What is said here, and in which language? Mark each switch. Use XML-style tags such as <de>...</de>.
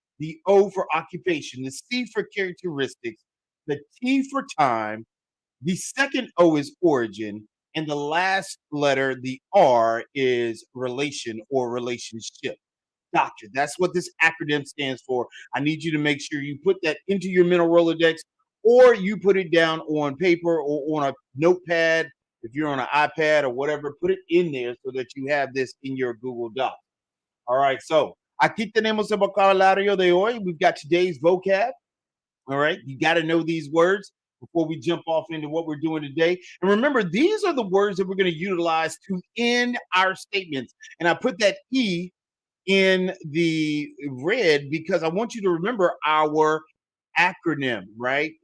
<en>The O for occupation, the C for characteristics, the T for time, the second O is origin, and the last letter, the R, is relation or relationship. Doctor. That's what this acronym stands for. I need you to make sure you put that into your mental Rolodex or you put it down on paper or on a notepad. If you're on an iPad or whatever, put it in there so that you have this in your Google Doc. All right.</en> <es>So aquí tenemos el vocabulario de hoy.</es> <en>We've got today's vocab. All right. You got to know these words before we jump off into what we're doing today. And remember, these are the words that we're going to utilize to end our statements. And I put that E in the red because I want you to remember our acronym, right?</en>